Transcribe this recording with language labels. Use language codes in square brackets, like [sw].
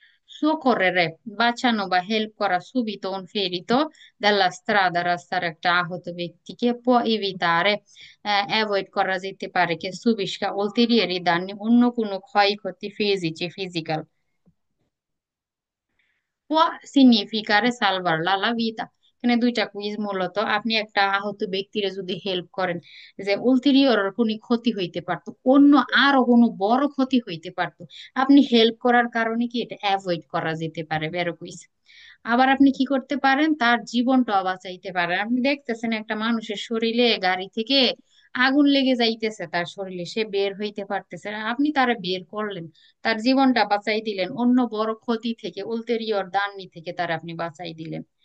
[it] soccorrere, [bn] বাঁচানো বা help করা, [it] subito un ferito dalla strada, [bn] রাস্তার একটা আহত ব্যক্তিকে, [it] può evitare, [bn] অ্যাভয়েড করা যেতে পারে, কে [it] subisca ulteriori danni, [bn] অন্য কোনো ক্ষয়ক্ষতি ফিজিci, physical. [it] può significare salvarla la vita, [bn] এখানে দুইটা কুইজ মূলত। আপনি একটা আহত ব্যক্তির যদি হেল্প করেন, যে উলটেরিয়র কোনো ক্ষতি হইতে পারতো, অন্য আরো কোনো বড় ক্ষতি হইতে পারতো, আপনি হেল্প করার কারণে কি এটা অ্যাভয়েড করা যেতে পারে, বেরো কুইজ। আবার আপনি কি করতে পারেন, তার জীবনটা বাঁচাইতে পারেন। আপনি দেখতেছেন একটা মানুষের শরীরে গাড়ি থেকে আগুন লেগে যাইতেছে, তার শরীরে সে বের হইতে পারতেছে না, আপনি তারা বের করলেন, তার জীবনটা বাঁচাই দিলেন, অন্য বড় ক্ষতি থেকে, [it] উলতেরিয়র দান্নি [bn] থেকে তার আপনি বাঁচাই দিলেন।